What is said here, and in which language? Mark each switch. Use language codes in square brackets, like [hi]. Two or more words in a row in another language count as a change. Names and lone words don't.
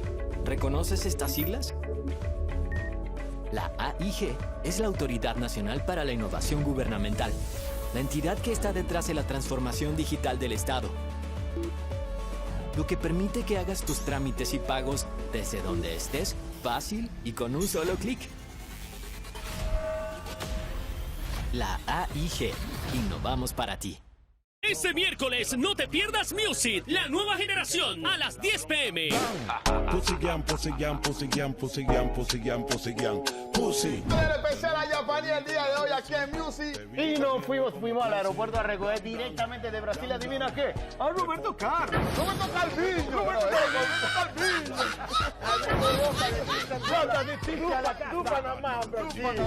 [es] ¿Reconoces estas siglas? La AIG es la Autoridad Nacional para la Innovación Gubernamental, la entidad que está detrás de la transformación digital del Estado, lo que permite que hagas tus trámites y pagos desde donde estés, fácil y con un solo clic. La AIG, innovamos para ti. Este miércoles no te pierdas Music, la nueva generación, a las 10 p.m. [en] Pussy gang, pussy gang, pussy gang, pussy gang, pussy gang, pussy gang, pussy. [es] El especial a Yapani el día de hoy aquí en Music. Y nos fuimos al aeropuerto a recoger directamente de Brasil. ¿Adivina qué? A Roberto Carlos. Roberto Calviño. Calviño. Panamá, Brasil.